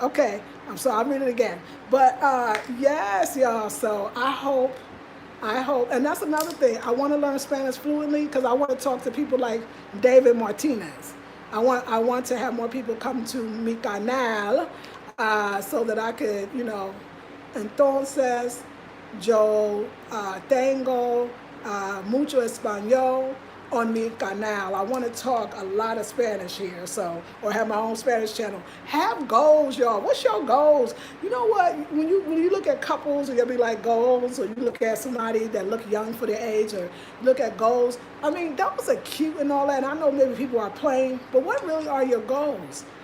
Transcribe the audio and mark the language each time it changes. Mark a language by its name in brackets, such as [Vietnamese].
[English] Okay, I'm sorry, I'll read it again. But yes, y'all. So I hope, and that's another thing. I want to learn Spanish fluently because I want to talk to people like David Martinez. I want to have more people come to [Spanish] mi canal. [English] So that I could, you know, [Spanish] entonces yo tengo mucho español on mi canal. [English] I want to talk a lot of Spanish here, so, or have my own Spanish channel. Have goals, y'all. What's your goals? You know what? When you look at couples, you'll be like goals, or you look at somebody that look young for their age, or look at goals. I mean, those are cute and all that. And I know maybe people are playing, but what really are your goals?